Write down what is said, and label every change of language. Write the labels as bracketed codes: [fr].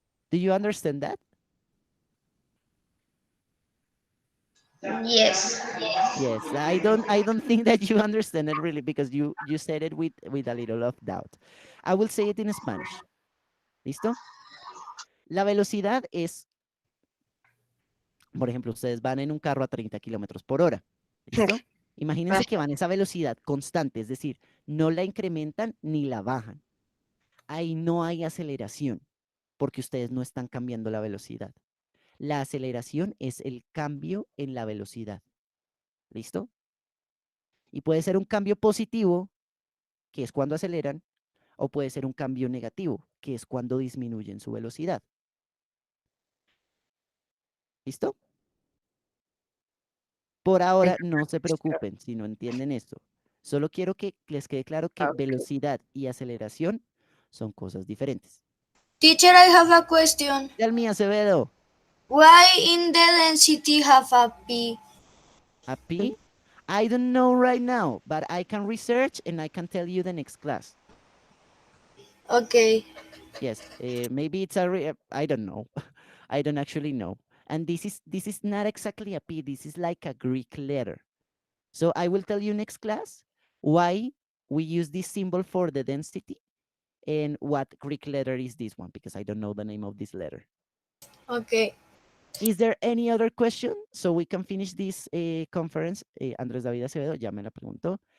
[en] Do you understand that? Yes. Yes, I don't think that you understand it really, because you said it with a little of doubt. I will say it in Spanish. [es] ¿Listo? La velocidad es, por ejemplo, ustedes van en un carro a 30 kilómetros por hora. ¿Listo? Imagínense que van a esa velocidad constante, es decir, no la incrementan ni la bajan. Ahí no hay aceleración, porque ustedes no están cambiando la velocidad. La aceleración es el cambio en la velocidad. ¿Listo? Y puede ser un cambio positivo, que es cuando aceleran, o puede ser un cambio negativo, que es cuando disminuyen su velocidad. ¿Listo? Por ahora no se preocupen si no entienden esto. Solo quiero que les quede claro que velocidad y aceleración son cosas diferentes. [en] Teacher, I have a question. Tell me, Acevedo, Why in the density have a P? a P? I don't know right now, but I can research and I can tell you the next class. Okay. Yes, maybe it's I don't know. I don't actually know. And this is not exactly a P. This is like a Greek letter. So I will tell you next class why we use this symbol for the density and what Greek letter is this one, because I don't know the name of this letter. Okay. Is there any other question so we can finish this conference? [es] Andrés David Acevedo ya me la preguntó.